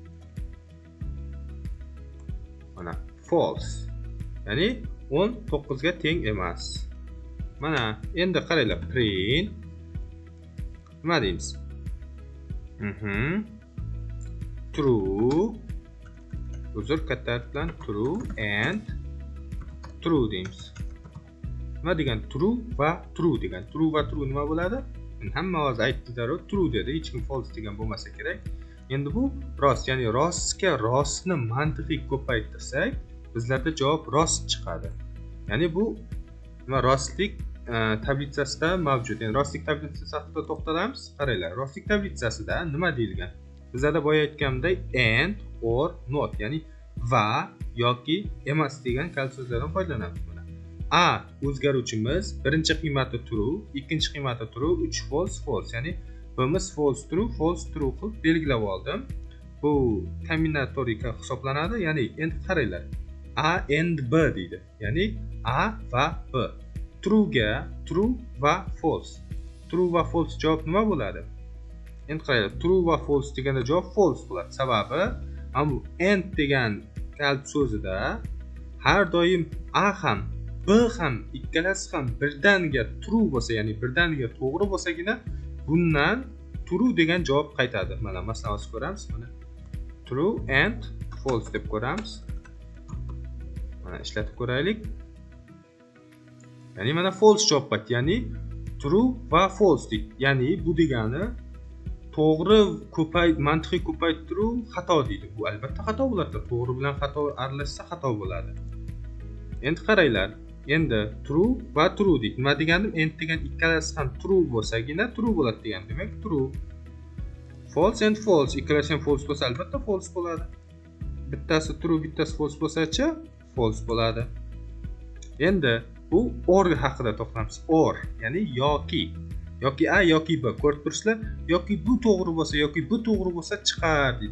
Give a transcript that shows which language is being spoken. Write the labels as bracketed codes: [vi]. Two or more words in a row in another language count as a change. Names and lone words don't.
[uz] Mana false. Ya'ni 10 9 ga teng emas. Mana endi qaranglar, print nima deymiz? True, uzr, katta bilan [en] true and true [uz] deymiz. Nima degan? True va true degan. True va true nima bo'ladi? Hamma o'zi aytdilar, true dedi, hech kim false degan bo'lmasa kerak. Endi bu rost, ya'ni rostga rostni mantiqiy ko'paytirsak, bizlarda javob rost chiqadi. Ya'ni bu nima? Rostlik tablitsasida mavjud. Ya'ni rostlik tablitsasi haqida to'xtalamiz. Qaranglar, rostlik tablitsasida nima deyilgan? Bizlarda boya aytganimdek [en] and, or, not, [uz] ya'ni va yoki emas degan kalit so'zlardan foydalanamiz. Mana a o'zgaruvchimiz birinchi qiymati true, ikkinchi qiymati true, 3 [en] false, false. [uz] Ya'ni bimiz [en] false true [uz] qilib belgilab oldim. Bu kombinatorika hisoblanadi. Ya'ni endi qaranglar, [en] a and b [uz] deydi. Ya'ni a va b. True ga true va false. True va false javob nima bo'ladi? Endi qaranglar, true va false deganda javob false bo'ladi. Sababi bu and degan kalit so'zida har doim a ham b ham ikkalasi ham birdaniga true bo'lsa, ya'ni birdaniga to'g'ri bo'lsagina bundan true degan javob qaytadi. Mana masalan olib ko'ramiz. Mana [en] true and false [uz] deb ko'ramiz. Mana ishlatib ko'raylik. Ya'ni mana false javob qaytdi. Ya'ni true va false deydi. Ya'ni bu degani to'g'ri mantiqiy ko'paytiruv xato deydi. Bu albatta xato bo'ladi. To'g'ri bilan xato aralashsa xato bo'ladi. Endi qaranglar. Endi true va true deydi. Nima deganim? Endi degan ikkalasi ham true bo'lsagina true bo'ladi degan. Demak, [en] true. False and false. [uz] Ikkalasi ham false bo'lsa albatta false bo'ladi. Bittasi true, bittasi false bo'lsa-chi, false bo'ladi. Endi bu or haqida to'xtalamiz. Or, ya'ni yoki a yoki b. Ko'rib turibsizlar? Yoki bu to'g'ri bo'lsa, yoki bu to'g'ri bo'lsa chiqar deydi.